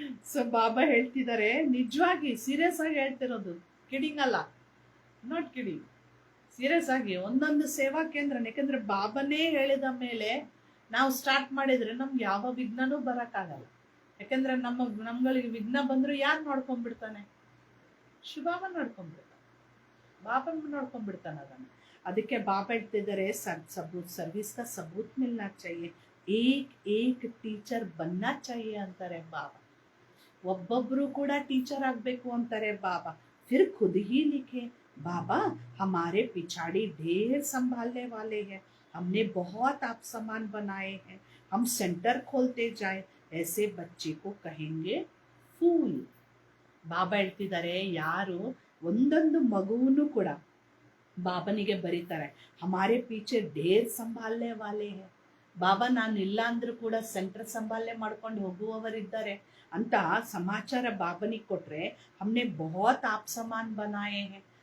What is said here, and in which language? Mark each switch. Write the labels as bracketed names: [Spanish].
[Kannada] So ಬಾಬಾ ಹೇಳ್ತಿದ್ದಾರೆ, ನಿಜವಾಗಿ serious ಆಗಿ ಹೇಳ್ತಿರೋದು, ಕಿಡಿಂಗ್ ಅಲ್ಲ, [English] not kidding, [Kannada] ಸೀರಿಯಸ್ ಆಗಿ. ಒಂದೊಂದು ಸೇವಾ ಕೇಂದ್ರ, ಯಾಕಂದ್ರೆ ಬಾಬಾನೇ ಹೇಳಿದ ಮೇಲೆ ನಾವು ಸ್ಟಾರ್ಟ್ ಮಾಡಿದ್ರೆ ನಮ್ಗೆ ಯಾವ ವಿಘ್ನನೂ ಬರಕ್ಕಾಗಲ್ಲ. ಯಾಕಂದ್ರೆ ನಮ್ಗಳಿಗೆ ವಿಘ್ನ ಬಂದ್ರು ಯಾರು ನೋಡ್ಕೊಂಡ್ಬಿಡ್ತಾನೆ? ಶಿವಬಾಬಾ ನೋಡ್ಕೊಂಡ್ಬಿಡ್ತಾನೆ, ಬಾಬಾ ನೋಡ್ಕೊಂಡ್ಬಿಡ್ತಾನೆ ಅದನ್ನ. ಅದಕ್ಕೆ ಬಾಬಾ ಹೇಳ್ತಿದ್ದಾರೆ, [Hindi] ಸರ್ವಿಸ್ का सबूत मिलना चाहिए, एक एक टीचर बनना चाहिए [Kannada] ಅಂತಾರೆ ಬಾಬಾ. ಒಬ್ಬೊಬ್ರು ಕೂಡ ಟೀಚರ್ ಆಗ್ಬೇಕು ಅಂತಾರೆ ಬಾಬಾ. [Hindi] फिर खुद ही लिखे, बाबा हमारे पिछाड़ी ढेर संभालने वाले हैं, हमने बहुत आप समान बनाए हैं, हम सेंटर खोलते जाए, ऐसे बच्चे को कहेंगे फूल. [Kannada] ಬಾಬಾ ಹೇಳ್ತಿದ್ದಾರೆ, ಯಾರು ಒಂದೊಂದು ಮಗುವನ್ನು ಕೂಡ ಬಾಬನಿಗೆ ಬರೀತಾರೆ, [Hindi] ಹಮಾರೆ ಪೀಚೆ ಢೇರ್ ಸಂಭಾಲನೆ ವಾಲೆ ಹೇ. [Kannada] ಬಾಬಾ ನಾನು ಇಲ್ಲ ಅಂದ್ರೂ ಕೂಡ ಸೆಂಟರ್ ಸಂಭಾಲನೆ ಮಾಡ್ಕೊಂಡು ಹೋಗುವವರಿದ್ದಾರೆ ಅಂತ ಸಮಾಚಾರ ಬಾಬನಿಗೆ ಕೊಟ್ರೆ, [Hindi] ಹಮ್ನೆ ಬಹುತ್ ಆಪ್ ಸಮಾನ್ ಬನಾಯೆ ಹೇ.